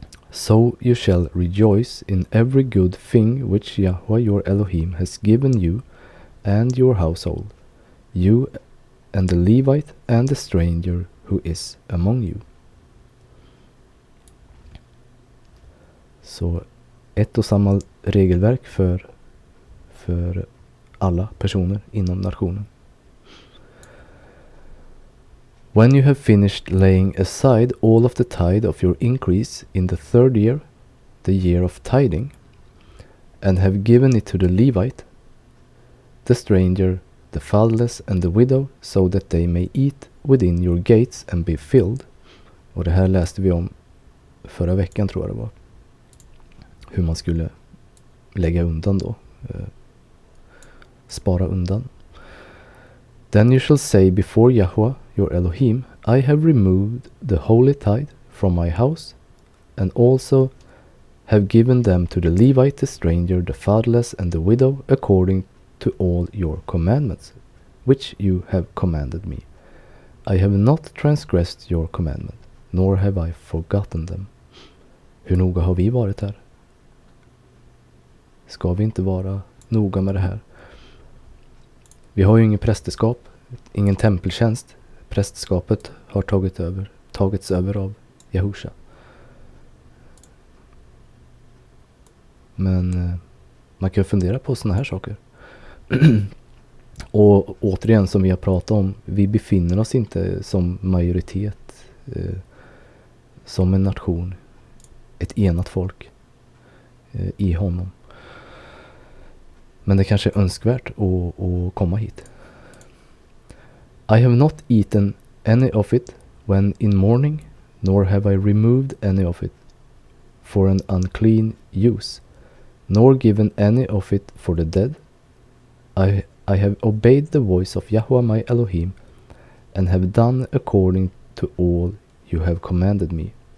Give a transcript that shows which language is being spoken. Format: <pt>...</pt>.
<en>So you shall rejoice in every good thing which Yahweh your Elohim has given you and your household, you and the Levite and the stranger who is among you.</en> <sv>Så ett och samma regelverk för alla personer inom nationen.</sv> <en>When you have finished laying aside all of the tithe of your increase in the third year, the year of tithing, and have given it to the Levite, the stranger, the fatherless and the widow, so that they may eat within your gates and be filled.</en> <sv>Och det här läste vi om förra veckan, tror jag det var. Hur man skulle lägga undan då. Spara undan.</sv> <en>Then you shall say before Yahweh your Elohim, I have removed the holy tithe from my house, and also have given them to the Levite, the stranger, the fatherless, and the widow, according to all your commandments, which you have commanded me. I have not transgressed your commandment, nor have I forgotten them.</en> <sv>Hur noga har vi varit här? Ska vi inte vara noga med det här? Vi har ju ingen prästerskap, ingen tempeltjänst. Prästerskapet har tagits över av Jehusha. Men man kan fundera på såna här saker. Och återigen, som vi har pratat om, vi befinner oss inte som majoritet, som en nation, ett enat folk i honom. Men det kanske är önskvärt att komma hit.</sv> <en>I have not eaten any of it when in mourning, nor have I removed any of it for an unclean use, nor given any of it for the dead. I have obeyed the voice of Yahweh my Elohim, and have done according to all you have commanded me.</en>